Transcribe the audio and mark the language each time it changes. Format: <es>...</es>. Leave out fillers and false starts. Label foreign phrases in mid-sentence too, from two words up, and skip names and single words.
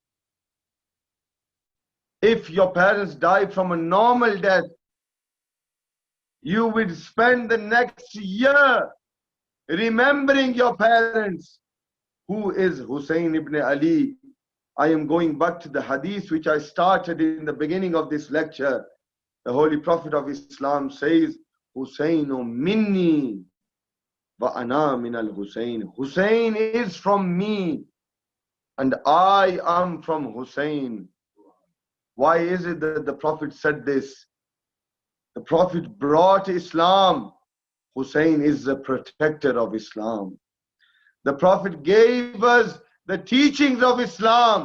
<en>If your parents die from a normal death, you would spend the next year remembering your parents. Who is Hussein ibn Ali? I am going back to the hadith which I started in the beginning of this lecture. The Holy Prophet of Islam says,</en> <ar>حسين مني وأنا من الحسين.</ar> <en>Hussein is from me and I am from Hussein. Why is it that the Prophet said this? The Prophet brought Islam. Hussein is the protector of Islam. The Prophet gave us the teachings of Islam.</en>